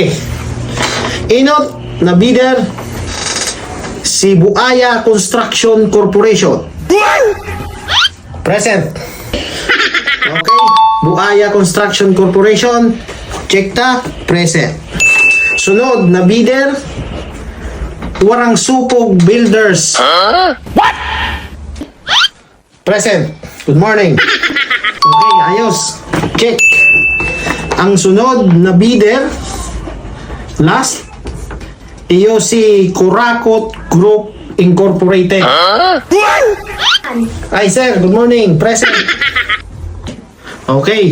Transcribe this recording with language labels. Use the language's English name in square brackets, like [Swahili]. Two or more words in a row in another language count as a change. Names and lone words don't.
[Bikol] Inot na bidder si Buaya Construction Corporation. [English] Present. Okay. Buaya Construction Corporation. [Bikol] Check ta. Present. Sunod na bidder, Warang Supog Builders. [English] What? Present. Good morning. Okay, ayos. Check. [Bikol] Ang sunod na bidder, last, iyo si Kurakot Group Incorporated. [English] Ay sir, good morning. Present. Okay.